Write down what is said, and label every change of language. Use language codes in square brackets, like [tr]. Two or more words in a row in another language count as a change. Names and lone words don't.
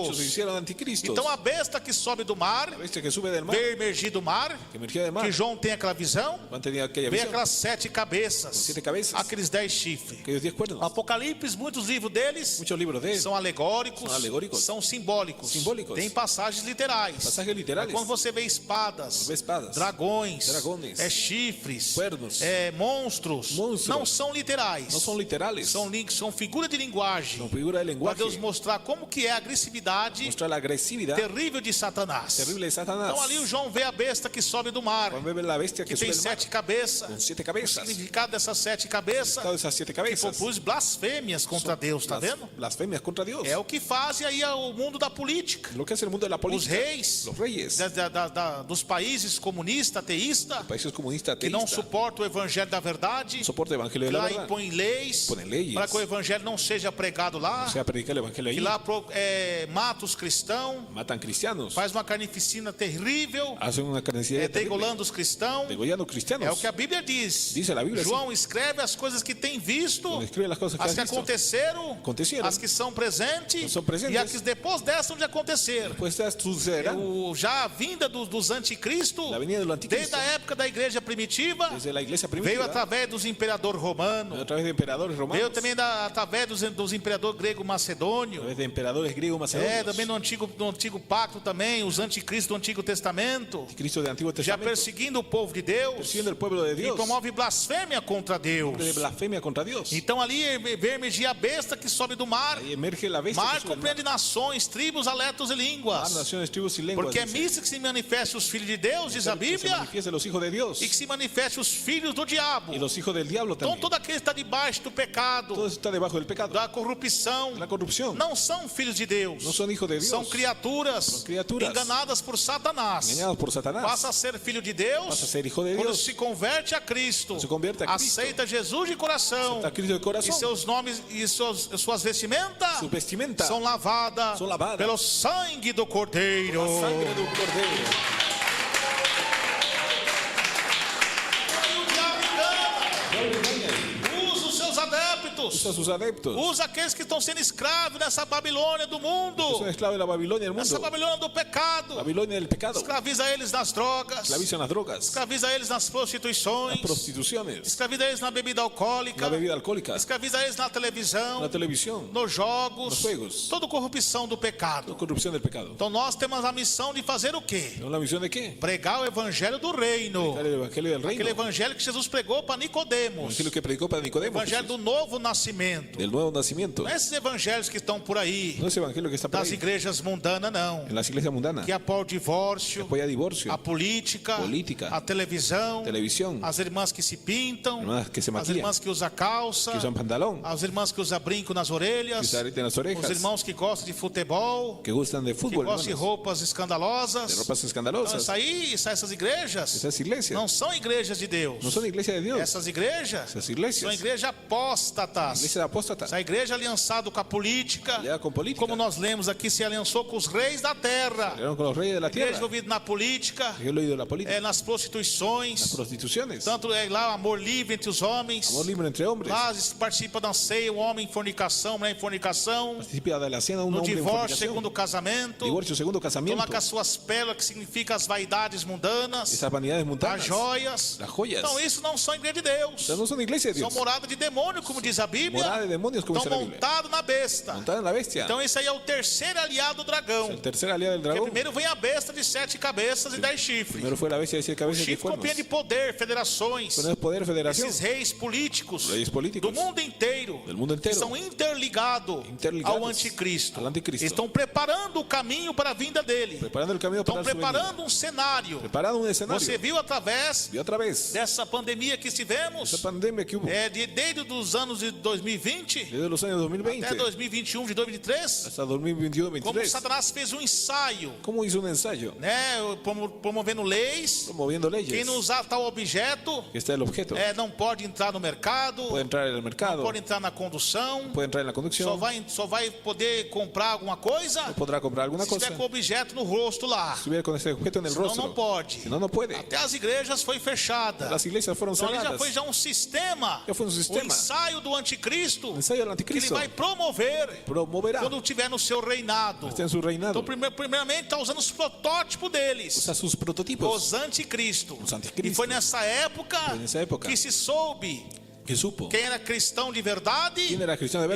[es] muchos se hicieron anticristos. [pt] Então a besta que sobe do mar, [es] La bestia que sube del mar, [pt] veio emergir do mar, [es] que emergía del mar, [pt] que João tem aquela visão, [es] Juan tenía aquella [pt] vem [es] visión, [pt] aquelas 7 cabeças, [es] con 7 cabezas, [pt] aqueles 10 chifres. [es] aquellos 10 cuernos. [pt] Apocalipse, muitos livros deles [es] Muchos libros de él, [pt] são alegóricos, São alegóricos. são simbólicos. Simbólicos. Tem passagens literais. [es] pasajes literales, [pt] Quando você vê espadas, vê espadas, dragões, [es] dragones, [pt] chifres, [es] cuernos, [pt] monstros, monstros, não são literais. [es] no son literales, [pt] São figuras de linguagem. [es] son figura de [pt] Para [es] lenguaje, [pt] Deus mostrar como que é a agressividade [es] mostrar la agresividad [pt] terrível de Satanás. [es] terrible de Satanás. [pt] Então ali o João vê a besta que sobe do mar, [es] Juan ve la bestia que que [pt] tem [es] sube del mar, [pt] 7 cabeças. [es] con 7 [pt] O [es] cabezas. [pt] significado dessas 7 cabeças [es] Cada de esas 7 cabezas, [pt] propôs blasfêmias contra Deus, tá vendo? [es] blasfemias contra Dios. [pt] É o que faz aí o mundo da política. [es] Lo que hace el mundo de la [pt] Os [es] política, [pt] reis [es] los reyes, [pt] dos países comunistas, ateístas, [es] países comunistas, [pt] que não ateístas, suportam o evangelho da verdade, [es] soporta el evangelio que de la [pt] lá [es] verdad, [pt] impõem leis Ponem leis. para que o evangelho não seja pregado lá, [es] o sea, predicar el evangelio que ahí, [pt] lá mata os cristãos, [es] matan cristianos, [pt] faz uma carnificina terrível, [es] hacen una carnicería terrible, [pt] degolando os cristãos. [es] degollando [pt] É o [es] cristianos. [pt] que a Bíblia diz. [es] Dice la Biblia, [pt] João escreve as coisas que tem visto, [es] Cuando escribe las cosas que [pt] as [es] has que visto, [pt] aconteceram, as que são presentes, são presentes, e as que depois dessas de acontecer. [es] pues sucederá [pt] Já a vinda dos anticristos, [es] la venida del desde anticristo [pt] a época da igreja primitiva, [es] desde la iglesia [pt] veio [es] primitiva, [pt] através dos imperadores romanos, [es] a través de emperadores [pt] veio [es] romanos, [pt] também através dos imperadores grego [es] a [pt] macedônio, [es] través de emperadores griegos macedonios, [pt] também no antigo pacto também, os anticristos do Antigo Testamento, [es] Cristo del Antiguo [pt] já [es] Testamento, [pt] perseguindo o povo de Deus, [es] persiguiendo el pueblo de [pt] e [es] Dios, [pt] promove blasfêmia contra Deus. [es] de blasfemia contra Dios. [pt] Então ali vê emergir a besta que sobe do mar. [es] Ahí emerge la bestia [pt] Mar [es] que sube del mar. [pt] compreende nações, tribos, aletos e [es] Mar, [pt] línguas. [es] naciones, tribus y lenguas, [pt] Porque é [es] dice. [pt] nisso que se manifestam os filhos de Deus, diz a [es] Que se [pt] Bíblia, [es] manifiestan los hijos de Dios [pt] e que se manifestam os filhos do diabo. [es] y los hijos del diablo [pt] Então [es] también. [pt] todo aquele que está debaixo do pecado, [es] Todo está debajo del pecado, [pt] da corrupção, [es] la corrupción. [pt] não são filhos de Deus. [es] No son hijos de Dios, [pt] São criaturas criaturas enganadas por Satanás. [es] engañados por Satanás. [pt] Passa a ser filho de Deus [es] Pasa a ser hijo de [pt] quando [es] Dios. [pt] se converte a Cristo, [es] Se convierte a Cristo. [pt] aceita Jesus de coração [es] Acepta a Cristo de corazón. [pt] e seus seus nomes e suas vestimentas [es] Su vestimenta. [pt] são lavadas São lavadas pelo sangue do Cordeiro. [es] La sangre de un cordero. [pt] Usa os seus adeptos. [es] Usa a sus adeptos. [pt] Usa aqueles que estão sendo escravos nessa Babilônia do mundo. [es] Son esclavos de la Babilonia del [pt] Essa [es] mundo. [pt] Babilônia do pecado. [es] Babilonia del pecado. [pt] Escraviza eles nas drogas. [es] Esclavizan las drogas. [pt] Escraviza eles nas [es] Las [pt] prostituições. [es] prostituciones. [pt] Escraviza eles na bebida alcoólica. [es] La bebida alcohólica. [pt] Escraviza eles na televisão. [es] La televisión. [pt] Nos jogos. [es] Nos juegos. [pt] Toda corrupção do pecado. [es] Corrupción del pecado. [pt] Então nós temos a missão de fazer o quê? [es] ¿Tenemos la misión de qué? [pt] Pregar o evangelho do reino. [es] El evangelio del reino. [pt] Aquele evangelho que Jesus pregou para [es] El [pt] Nicodemos. [es] evangelio que predicó para [pt] O [es] Nicodemo. [pt] evangelho [es] Jesús. [pt] do novo nascimento. [es] Del nuevo nacimiento. [pt] Não é esses evangelhos que estão por aí, [es] No es evangelio que está por [pt] das [es] ahí. [pt] igrejas mundanas, não. [es] En las iglesias mundanas. [pt] Que apoia o divórcio, [es] Apoya divorcio. [pt] a política, a televisão, [es] Televisión. [pt] as irmãs que se pintam, Irmãs que se as [es] maquillan. [pt] irmãs que usam calça, [es] Que usan pantalón. [pt] as irmãs que usam brinco nas [es] Que [pt] orelhas, [es] usan arete en las [pt] os [es] orejas. [pt] irmãos que gostam de futebol, [es] Que gustan de [pt] que [es] fútbol. [pt] gostam de [es] Hermanos. [pt] roupas escandalosas. [es] De ropas [pt] Então, [es] escandalosas. [pt] essas igrejas [es] Esas iglesias. [pt] não são igrejas de Deus. [es] No son iglesia de Dios. [pt] Essas igrejas [es] Esas [pt] são [es] iglesias. [pt] igrejas apóstatas. [es] Iglesia apóstata. [pt] Essa igreja aliançada com a política, [es] Aliada con política. [pt] como nós lemos aqui, se aliançou com os reis da terra. [es] Eran con los reyes de la [pt] Igreja [es] tierra. [pt] envolvida na política, [es] Yo he leído la política. [pt] nas prostituições, [es] Las prostituciones. [pt] tanto lá amor livre entre os homens. [es] Amor libre entre hombres. [pt] Lá participa da ceia, o homem em fornicação, mulher em fornicação, [es] Participa de la cena un no hombre en [pt] divórcio [es] fornicación. [pt] segundo o casamento. [es] Divorcio segundo [pt] Estão [es] casamiento. [pt] lá com as suas pérolas, que significa as vaidades mundanas, [es] Esas vanidades [pt] as [es] mundanas. [pt] joias. [es] Las joyas. [pt] Então isso não são igreja de Deus. [es] Estas no son iglesia de [pt] São [es] Dios. [pt] morada de demônio, como diz a Bíblia. [es] Morada de demonios, como [pt] Estão [es] dice la Biblia. [pt] montados na besta. [es] Montada en la bestia. [pt] Então esse aí é o terceiro aliado do dragão. [es] El tercer aliado del [pt] Porque [es] dragón. [pt] primeiro vem a besta de 7 cabeças e 10 chifres. [es] Primero fue la bestia de 7 cabezas y 10 [pt] Chifre [es] cuernos. [pt] compreende poder, federações. [es] Con el poder federación. [pt] Esses reis políticos [es] Reyes políticos. [pt] do mundo inteiro, [es] Del mundo [pt] que [es] inteiro. [pt] são interligados [es] Interligados [pt] ao anticristo. [es] al anticristo. [pt] Estão preparando o caminho para a vinda dele. [es] Preparando el camino [pt] Estão [es] para su venida. [pt] preparando um cenário. [es] Preparando un escenario. [pt] Você viu através [es] Y otra vez. [pt] dessa pandemia que tivemos, [es] Esa pandemia que hubo. [pt] desde os anos de 2020 [es] Desde los años 2020. [pt] até 2021, de 2023, [es] Hasta 2021, [pt] como [es] 2023. [pt] Satanás fez um ensaio, [es] ¿Cómo hizo un ensayo? [pt] né, promovendo leis. [es] Promoviendo leyes. [pt] Quem não usar tal objeto [es] Que está el objeto. [pt] não pode entrar no mercado, [es] Puede entrar en el mercado. [pt] pode entrar na condução, [es] Puede entrar en la conducción. [pt] só vai poder comprar alguma coisa [es] No podrá comprar alguna [pt] se [es] cosa. [pt] estiver com o objeto no rosto lá. [es] Si estuviera con ese objeto en el [pt] Senão [es] rostro. [pt] não pode. [es] Si no, no puede. [pt] Até as igrejas foi fechada. [es] Las iglesias fueron [pt] Então ali já [es] cerradas. [pt] foi um sistema, Já foi um sistema. ensaio do anticristo, [es] Ensayo del [pt] que ele [es] anticristo. [pt] vai promover [es] Promoverá. [pt] quando estiver no seu reinado. [es] Está en su reinado. [pt] Então primeiramente está usando os protótipos deles, [es] Usa sus prototipos. [pt] os anticristos. Os anticristos. E foi nessa época, [es] época [pt] que se soube [es] que supo [pt] quem era cristão de verdade [es] quién era cristiano de